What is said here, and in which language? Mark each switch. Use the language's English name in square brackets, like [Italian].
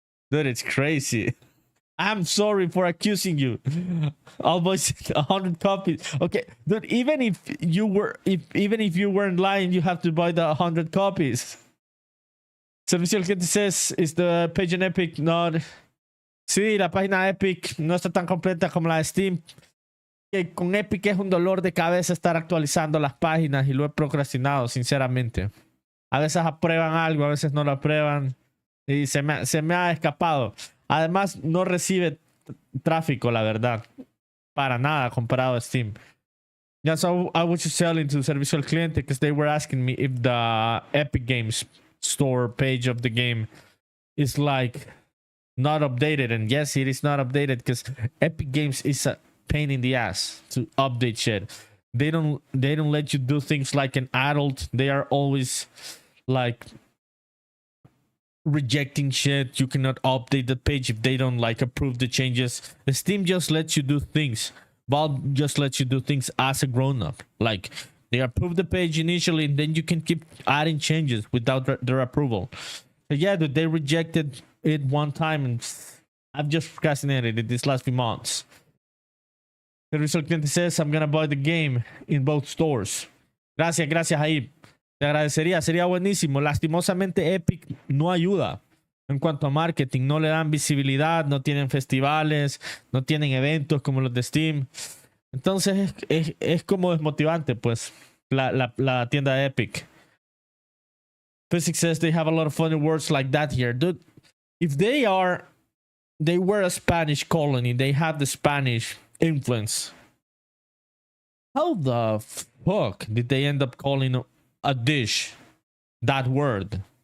[English] Dude, it's crazy. I'm sorry for accusing you. Almost 100 copies. Okay, dude, even if you weren't lying, you have to buy the 100 copies. Servicio al cliente says, is the page on Epic not... [Spanish] Sí, la página Epic no está tan completa como la de Steam. Con Epic es un dolor de cabeza estar actualizando las páginas y lo he procrastinado, sinceramente. A veces aprueban algo, a veces no lo aprueban y se me ha escapado. Además, no recibe tráfico, la verdad. Para nada comparado a Steam. [English] Yeah, so I was just selling to Servicio al Cliente because they were asking me if the Epic Games store page of the game is like not updated. And yes, it is not updated because Epic Games is a pain in the ass to update shit. They don't let you do things like an adult. They are always like rejecting shit. You cannot update the page if they don't like approve the changes. The Steam just lets you do things. Valve just lets you do things as a grown-up. Like they approve the page initially and then you can keep adding changes without their approval. So yeah, dude, they rejected it one time and I've just procrastinated it these last few months. The result client says I'm gonna buy the game in both stores. [Spanish] Gracias ahí. Te agradecería, sería buenísimo. Lastimosamente Epic no ayuda. En cuanto a marketing, no le dan visibilidad, no tienen festivales, no tienen eventos como los de Steam. Entonces es como desmotivante, pues, la tienda Epic. [English] Physics says they have a lot of funny words like that here. Dude, if they were a Spanish colony, they have the Spanish influence. How the fuck did they end up calling a dish that word?